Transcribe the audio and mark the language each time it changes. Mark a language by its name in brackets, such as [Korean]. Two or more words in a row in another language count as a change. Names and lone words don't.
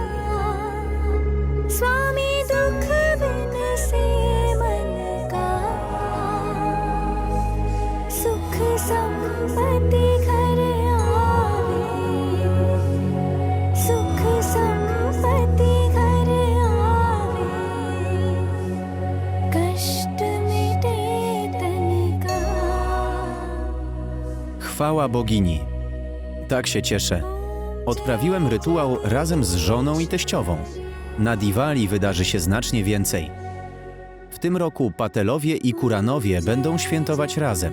[Hindi] स्वामी दुख बिन से मन का सुख संपत्ति घर आवे सुख संपत्ति घर आवे कष्ट मिटे तन का [Polish] Chwała bogini. Tak się cieszę. Odprawiłem rytuał razem z żoną i teściową. Na Diwali wydarzy się znacznie więcej. W tym roku Patelowie i Kuranowie będą świętować razem.